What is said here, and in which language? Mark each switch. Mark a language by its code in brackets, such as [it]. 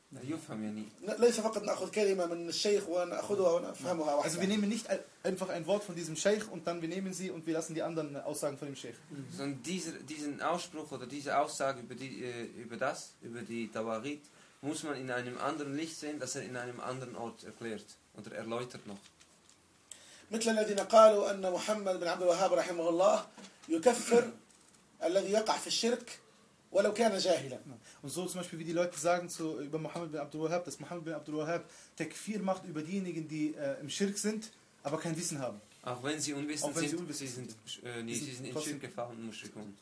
[de] Also wir nehmen nicht einfach ein Wort von diesem Sheikh und dann wir nehmen sie und wir lassen die anderen Aussagen von dem Sheikh. Sondern diesen Ausspruch oder diese Aussage über die Tawarit muss man in einem anderen Licht sehen, dass er in einem anderen Ort erklärt oder erläutert noch. [ar] مثل الذين قالوا أن محمد بن عبد الوهاب رحمه الله يكفر الذي يقع في الشرك ولو كان جاهلا. [de] Und so zum Beispiel wie die Leute sagen zu über Muhammad bin Abdul Wahhab, dass Muhammad bin Abdul Wahhab Takfir macht über diejenigen, die im Schirk sind, aber kein Wissen haben. Auch wenn sie unwissend sind, sie sind in Schirk gefahren und Muschrik.